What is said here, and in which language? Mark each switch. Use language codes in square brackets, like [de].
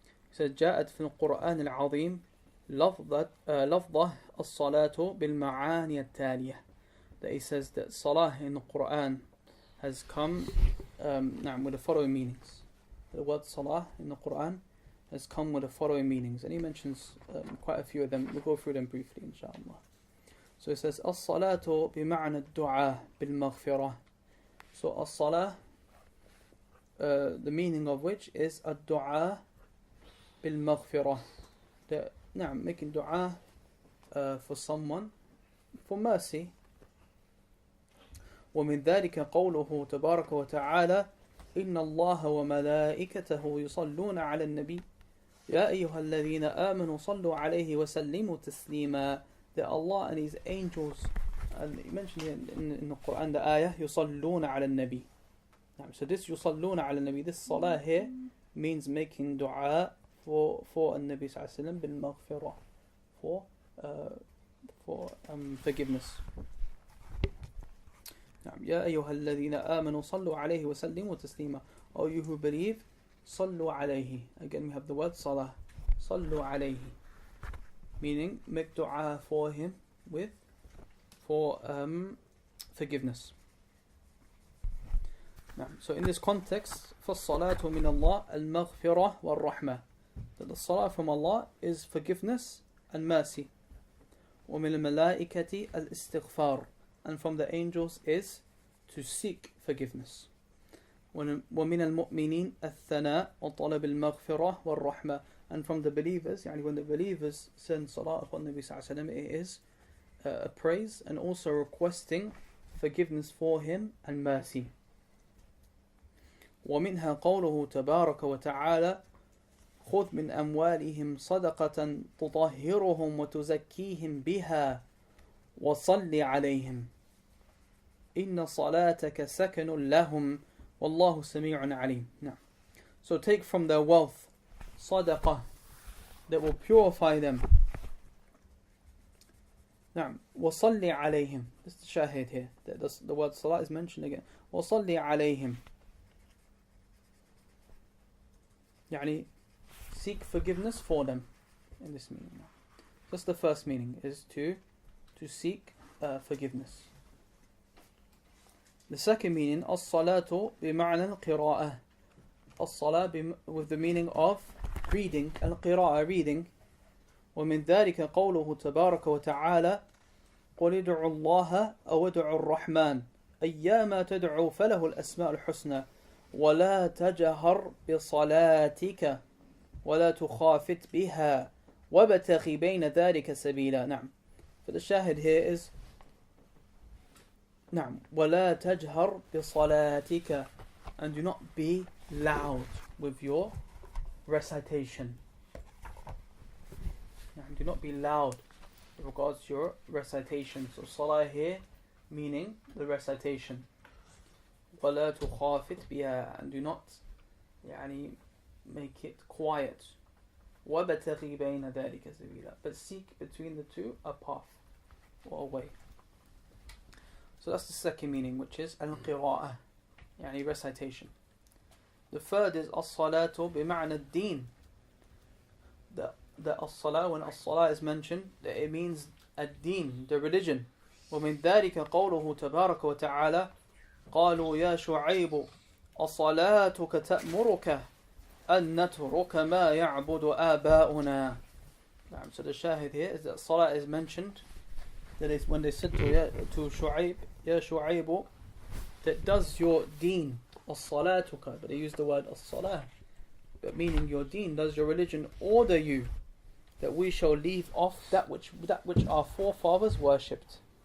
[en] He says, [ar] جاءت في القرآن العظيم لفظة الصلاة بالمعاني التالية. [en] That he says that salah in the Quran has come with the following meanings. The word salah in the Quran has come with the following meanings, and he mentions quite a few of them. We'll go through them briefly inshallah. So he says [ar] الصلاة بمعنى الدعاء بالمغفرة. [en] So as-salah, the meaning of which is ad-du'a bil-maghfirah, that making dua for someone for mercy. [ar] ومن ذلك قوله تبارك وتعالى إن الله وملائكته يصلون على النبي يا أيها الذين آمنوا صلوا عليه وسلموا تسليما. [en] That Allah and His angels, and he mentioned in the Quran the ayah [ar] يصلون على النبي. [en] So this [ar] يصلون على النبي, [en] this salah here means making dua for [ar] النبي صلى الله عليه وسلم بالمغفرة, [en] for forgiveness. [ar] يا أيها الذين آمنوا صلوا عليه وسلموا تسليما. [en] O you who believe, [ar] صلوا عليه. [en] Again we have the word salah, صلوا عليه, meaning make dua for him for forgiveness. So in this context, [ar] فالصلاة من الله المغفرة والرحمة, [en] that the salah from Allah is forgiveness and mercy. [ar] ومن الملائكة الاستغفار, [en] and from the angels is to seek forgiveness. [ar] ومن المؤمنين الثناء وطلب المغفرة والرحمة, [en] and from the believers, when the believers send salah upon Nabi sallallahu alaihi wasallam, it is a praise and also requesting forgiveness for him and mercy. [ar] ومنها قوله تبارك وتعالى خذ من أموالهم صدقة تطهرهم وتزكيهم بها وصل عليهم إن صلاتك سكن لهم والله سميع عليم. [en] So take from their wealth sadaqah that will purify them. [ar] وصل عليهم, [en] this is the shahid here, the word salah is mentioned again. [ar] وصل عليهم, [en] seek forgiveness for them in this meaning. That's the first meaning, is to seek forgiveness. The second meaning, [ar] as-salatu bima'na al-qira'ah, [en] as-salah with the meaning of reading, al-qira'ah, reading. [ar] ومن ذلك قوله تبارك وتعالى قل ادعوا الله أو ادعوا الرحمن أيما تدعوا فله الأسماء الحسنى ولا تجهر بصلاتك ولا تخافت بها وابتغ بين ذلك سبيلا. نعم. [en] So the shahid here is [ar] نعم ولا تجهر بصلاتك, [en] and do not be loud with your recitation. Do not be loud with regards to your recitation. So salah here meaning the recitation. [ar] وَلَا تُخَافِتْ بِهَا, [en] and do not make it quiet. [ar] وَبَتَغِي بَيْنَ ذَلِكَ سَبِيلًا, [en] but seek between the two a path or a way. So that's the second meaning, which is al-qira'ah, recitation. The third is as-salatu بِمَعْنَى ad-dīn. The as-salah, when as-salah is mentioned, it means ad-dīn, the religion. [ar] ومن ذلك قوله تبارك وتعالى قالوا يا شعيب أصلاتك تأمرك أن نترك ما يعبد آباؤنا. [en] So the shahid here is that salah is mentioned, that is when they said to Shu'aib, Ya Shu'aibu, that does your deen, as-salatuka, but they use the word as-salah, but meaning your deen, does your religion order you that we shall leave off that which our forefathers worshipped.